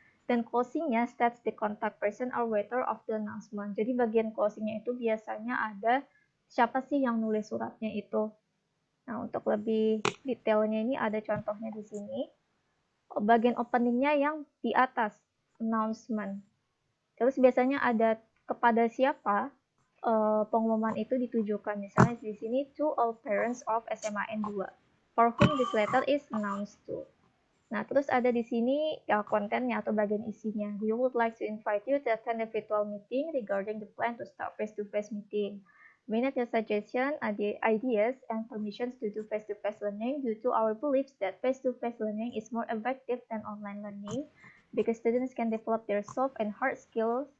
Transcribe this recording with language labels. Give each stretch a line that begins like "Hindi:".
Indonesian: Dan closingnya
English: states the contact person or writer of the announcement.
Indonesian: Jadi bagian closingnya itu biasanya ada siapa sih yang nulis suratnya itu. Nah, untuk lebih detailnya ini ada contohnya di sini. Bagian openingnya yang di atas. announcement. Terus biasanya ada kepada siapa pengumuman itu ditujukan. Misalnya di sini
English: to all parents of SMAN 2 for whom this letter is announced to.
Indonesian: Nah, terus ada di sini ya kontennya atau bagian isinya.
English: We would like to invite you to attend a virtual meeting regarding the plan to start face-to-face meeting. We need your suggestion, ideas, and permissions to do face-to-face learning due to our beliefs that face-to-face learning is more effective than online learning because students can develop their soft and hard skills.